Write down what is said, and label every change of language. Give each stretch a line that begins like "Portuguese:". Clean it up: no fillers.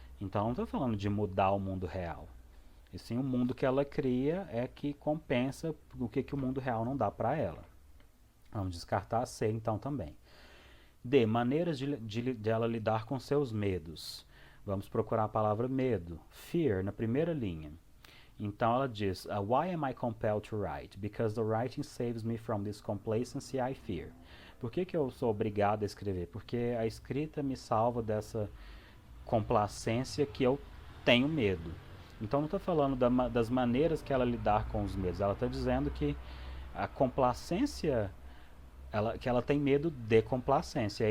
Portuguese: Então não estou falando de mudar o mundo real. E sim o mundo que ela cria é que compensa o que o mundo real não dá para ela. Vamos descartar a C então também. D. Maneiras de ela lidar com seus medos. Vamos procurar a palavra medo. Fear, na primeira linha. Então ela diz,
English: why am I compelled to write? Because the writing saves me from this complacency I fear.
Portuguese: Por que eu sou obrigado a escrever? Porque a escrita me salva dessa complacência que eu tenho medo. Então não estou falando das maneiras que ela lidar com os medos. Ela está dizendo que a complacência, que ela tem medo de complacência.